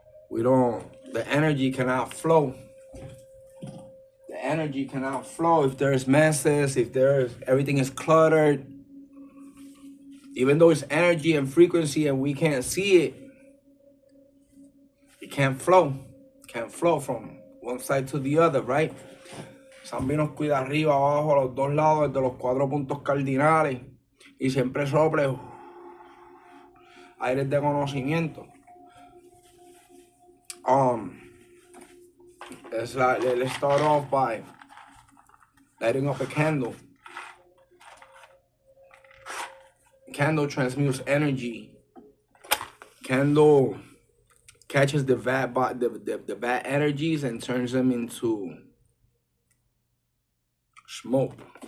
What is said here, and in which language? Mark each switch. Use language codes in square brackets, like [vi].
[en] The energy cannot flow. The energy cannot flow if there's messes, if everything is cluttered. Even though it's energy and frequency and we can't see it, it can't flow. It can't flow from one side to the other, right? [es] Sambi nos cuida arriba, abajo, a los dos lados de los 4 puntos cardinales. Y siempre sople aires de conocimiento. [en] Let's start off by lighting up a candle. Candle transmutes energy. Candle catches the bad energies and turns them into smoke.